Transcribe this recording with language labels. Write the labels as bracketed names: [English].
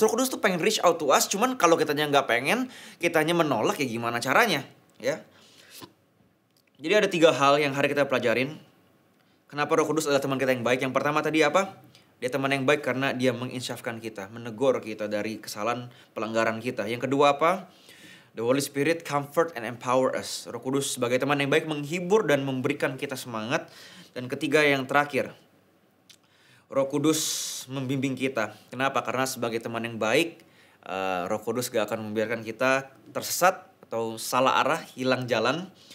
[Indonesian] Roh Kudus tuh pengen [English] reach out to us, [Indonesian] cuman kalau kitanya gak pengen, kitanya menolak, ya gimana caranya. Ya. Jadi ada 3 hal yang hari kita pelajarin. Kenapa Roh Kudus adalah teman kita yang baik? Yang pertama tadi apa? Dia teman yang baik karena dia menginsafkan kita, menegur kita dari kesalahan pelanggaran kita. Yang kedua apa? [English] The Holy Spirit comfort and empower us. [Indonesian] Roh Kudus sebagai teman yang baik menghibur dan memberikan kita semangat. Dan ketiga yang terakhir, Roh Kudus membimbing kita. Kenapa? Karena sebagai teman yang baik, Roh Kudus gak akan membiarkan kita tersesat atau salah arah, hilang jalan.